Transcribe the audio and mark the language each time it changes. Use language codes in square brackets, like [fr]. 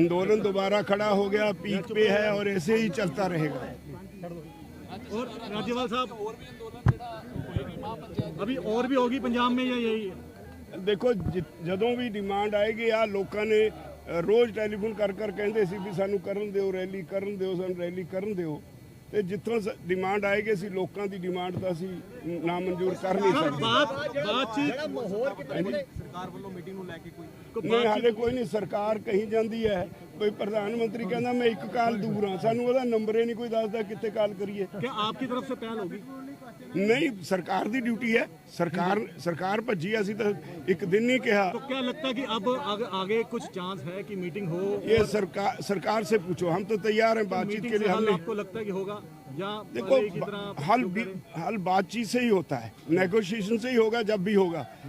[hi] आंदोलन दोबारा खड़ा हो गया, पीक पे है और ऐसे ही चलता रहेगा। और राज्यपाल साहब, अभी और भी होगी पंजाब में या यही है? [pa] देखो जदों भी डिमांड आएगी आ लोगों ने रोज़ टैलीफोन कर कर कहते सी भी सानू करन दिओ रैली करन दिओ, सानू रैली करन दिओ। ਤੇ ਜਿੱਥੋਂ ਡਿਮਾਂਡ ਆਏਗੀ ਅਸੀਂ ਲੋਕਾਂ ਦੀ ਡਿਮਾਂਡ ਤਾਂ ਅਸੀਂ ਨਾ ਮਨਜ਼ੂਰ ਕਰ ਨਹੀਂ ਸਕਦੇ। ਬਾਤਚੀਤ ਮਾਹੌਲ ਕਿਤੇ ਸਰਕਾਰ ਵੱਲੋਂ ਮੀਟਿੰਗ ਨੂੰ ਲੈ ਕੇ ਨਹੀਂ ਹਾਲੇ ਕੋਈ ਨਹੀਂ। ਸਰਕਾਰ ਕਹੀ ਜਾਂਦੀ ਹੈ, ਕੋਈ ਪ੍ਰਧਾਨ ਮੰਤਰੀ ਕਹਿੰਦਾ ਮੈਂ ਇੱਕ ਕਾਲ ਦੂਰ ਹਾਂ, ਸਾਨੂੰ ਉਹਦਾ ਨੰਬਰ ਹੀ ਨਹੀਂ ਕੋਈ ਦੱਸਦਾ ਕਿੱਥੇ ਕਾਲ ਕਰੀਏ। [hi] ਕਿ ਆਪकी तरफ से पहल होगी? नहीं, सरकार की ड्यूटी है। सरकार भज्जी, [pa] ਅਸੀਂ ਤਾਂ ਇੱਕ [hi] दिन नहीं कहा। तो क्या लगता है कि अब आगे कुछ चांस है कि मीटिंग हो? ये सरकार से पूछो, हम तो तैयार हैं बातचीत के लिए। हमने आपको लगता है कि होगा या देखो हल बातचीत से ही होता है, नेगोशिएशन से ही होगा जब भी होगा।